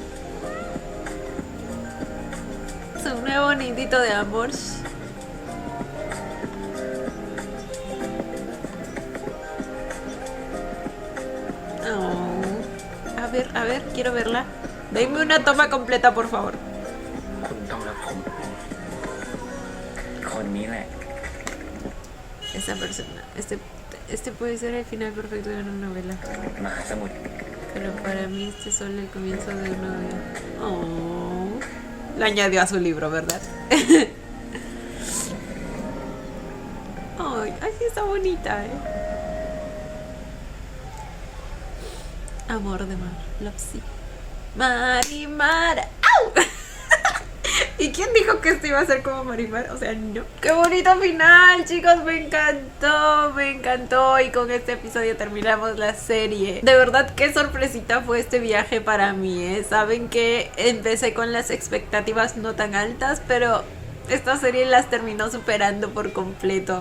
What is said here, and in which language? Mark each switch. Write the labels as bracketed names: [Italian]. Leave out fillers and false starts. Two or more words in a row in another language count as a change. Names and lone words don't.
[Spanish] Su nuevo nidito de amor. Oh. A ver, quiero verla. Denme una toma completa, por favor. [Thai] คุณต้องรักผม คนนี้แหละ [Spanish] Esa persona. Este puede ser el final perfecto de una novela. [Thai] มหาสมุทร [Spanish] Pero para mí este es solo el comienzo de una novela. Oh. La añadió a su libro, ¿verdad? Ay, sí está bonita, Amor de mar, Lopsy. Marimar. ¡Au! ¿Y quién dijo que esto iba a ser como Marimar? O sea, no. ¡Qué bonito final, chicos! Me encantó. Y con este episodio terminamos la serie. De verdad, qué sorpresita fue este viaje para mí, Saben que empecé con las expectativas no tan altas, pero esta serie las terminó superando por completo.